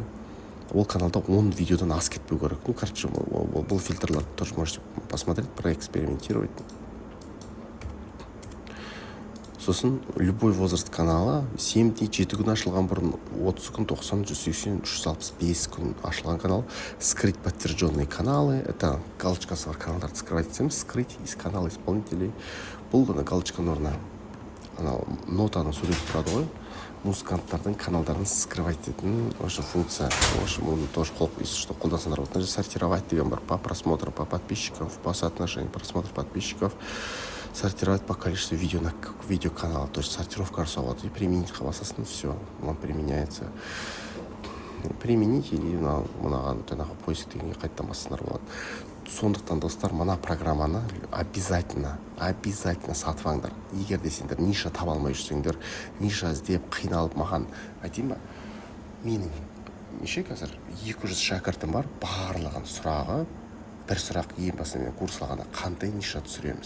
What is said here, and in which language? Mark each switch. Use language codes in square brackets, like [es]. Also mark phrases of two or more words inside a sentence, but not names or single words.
[kk] Ол каналда 10 видеодан асып кетпеу керек. [ru] Ну, короче, [kk] бұл фильтрларды [ru] тоже можете посмотреть, проэкспериментировать. [kk] Сосын [ru] любой возраст канала [kk] 7 күн ашылған бұрын 30 күн, 90, 180, 365 күн ашылған канал. [ru] Скрыть подтвержденные каналы. Это [kk] галочкасы бар каналдарды скрывать етсеміз. [ru] Скрыть из канала исполнителей. [kk] Бұл ғана галочканың орнына нотаның суреті тұрады ғой. Музыканттардың каналдарын скрывать ететін осы функция. Осы мұны тоже қолдансаңдар. [ru] Вот сортировать [kk] деген бар. [ru] По просмотру, по подписчиков, по соотношению просмотров подписчиков. Сортировать по количеству видео на видеоканала. То есть сортировка жасауға и применить басасың, все, он применяется. [kk] Применить или мынаған жаңағы поиск дегенге қайттан бассыңдар болады. Сондықтан достар, мына программаны обязательно сатып алыңдар. Егер де сендер ниша таба алмай жүрсеңдер, ниша іздеп қиналып маған айтайын ба, менің неше қазір 200 шәкіртім бар, барлығын сұрағы, бір сұрақ ең басында мен курс алғанда қандай ниша түсіреміз.